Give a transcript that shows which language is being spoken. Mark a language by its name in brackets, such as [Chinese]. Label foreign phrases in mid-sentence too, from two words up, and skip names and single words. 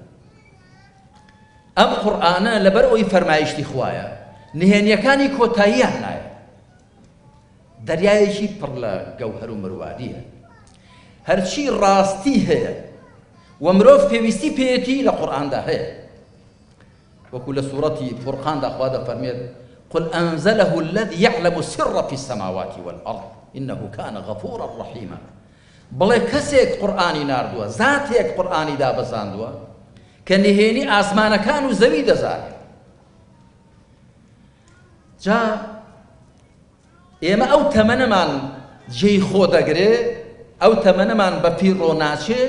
[Central Kurdish] ئەم قورئانە لەبەر ئەوەی فەرمایشتی خوایە نهێنیەکانی کۆتاییان نایە دەریایەکی پڕ لە گەوهەر و مرواریە هەرچی ڕاستی هەیە و مرۆڤ پێویستی پێیەتی لە قورئاندا هەیە وەکو لە سوورەتی فورقاندا خوا دەفەرمێت [Arabic] قل أنزله الذي يعلم السر في السماوات والأرض إنه كان غفورا رحيما [Central Kurdish] بڵێ کەسێک قورئانی ناردووە زاتێک قورئانی دابەزاندووە کە نهێنی ئاسمانەکان و زەوی دەزانێت جا ئێمە ئەو تەمەنەمان جێی خۆ دەگرێ ئەو تەمەنەمان بە پیر ڕۆ ناچێ